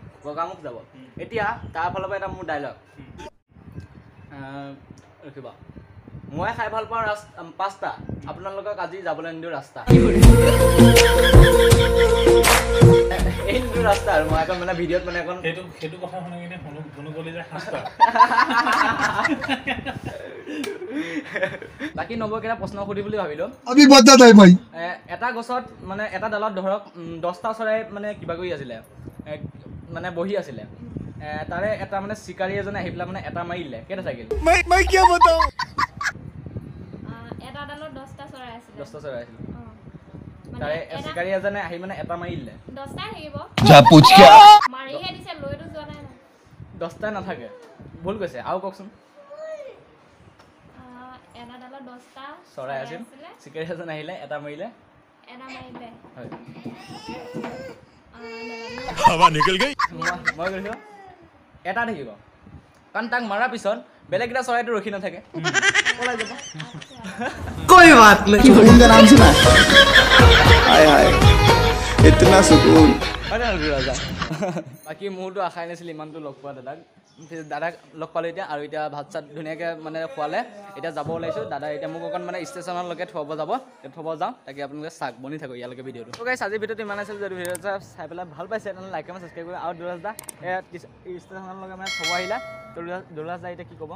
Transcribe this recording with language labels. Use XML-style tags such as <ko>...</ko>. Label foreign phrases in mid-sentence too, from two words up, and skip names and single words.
<as>গগামুখ যাব এতিয়া তাৰ ফালৰ পৰা এটা মোৰ ডাইলগ ৰখিবা মই খাই ভাল পাওঁ পাস্তা আপোনালোকক আজি যাবলৈ নিদিওঁ ৰাস্তা এই নিদিওঁ ৰাস্তা আৰু মই এখন মানে ভিডিঅ'ত মানে এখন সেইটো কথা শুনি কিনে শুনো গ'লে যে সাঁচটা বাকী নবক এটা প্ৰশ্ন সুধি বুলি ভাবিলোঁ</as> <hi>अभी बता दे भाई</hi> <as>এটা গছত মানে এটা ডালত ধৰক 10টা চৰাই মানে কিবা কৰি আছিলে মানে বহি আছিলে তাৰে এটা মানে চিকাৰী এজনে আহি পেলাই মানে এটা মাৰিলে কেইটা থাকিল</as> <hi>मैं क्या बताऊं</hi> <as>এটা ডালত 10টা চৰাই আছিল 10টা চৰাই আছিল মানে তাৰে চিকাৰী এজনে আহি মানে এটা মাৰিলে 10টাই থাকিব</as> <hi>जा पूछ क्या</hi> <as>মাৰিহে দিছে লৈতো যোৱা নাই ন 10টা নাথাকে ভুল কৈছে আৰু কওকচোন এটা ডালত 10টা চৰাই আছিল চিকাৰী এজন আহিলে এটা মাৰিলে এটা মাৰিলে হয়</as> <hi>हवा निकल गई</hi> <as>মই কৈছোঁ এটা থাকিব কাৰণ তাক মৰাৰ পিছত বেলেগ এটা চৰাইটো ৰখি নাথাকে পলাই যাব</as> <hi>कोई बात नहीं सुकून का नाम सुना हाय हाय इतना सुकून</hi> <as>হয় নহয় ৰাজা বাকী মোৰতো আশাই নাছিল ইমানটো লগ পোৱা দাদাক লগ পালোঁ এতিয়া আৰু এতিয়া ভাত চাত ধুনীয়াকৈ মানে খোৱালে এতিয়া যাব ওলাইছোঁ দাদা এতিয়া মোক অকণ মানে ষ্টেচনলৈকে থ'ব যাওঁ তাকে আপোনালোকে চাওক বনি থাকক ইয়ালৈকে ভিডিঅ'টো তো গাইছ আজিৰ ভিডিঅ'টো ইমান আছিল যদি ভিডিঅ'টো চাই পেলাই ভাল পাইছে তেনেহ'লে</as> <en>like comment subscribe</en> <as>কৰি আৰু দুৰাজ দা ষ্টেচনলৈকে মানে থ'ব আহিলা তো দুৰাজ দা এতিয়া কি ক'ব</as>